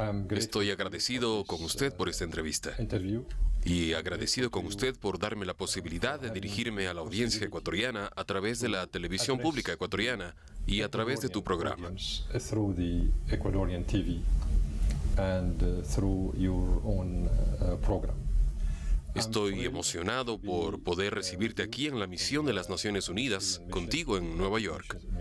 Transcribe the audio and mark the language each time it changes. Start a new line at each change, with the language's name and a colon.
Spanish: Estoy agradecido con usted por esta entrevista y agradecido con usted por darme la posibilidad de dirigirme a la audiencia ecuatoriana a través de la televisión pública ecuatoriana y a través de tu programa.
English: Through the Ecuadorian TV and through your own program.
Spanish: Estoy emocionado por poder recibirte aquí en la misión de las Naciones Unidas, contigo en Nueva York.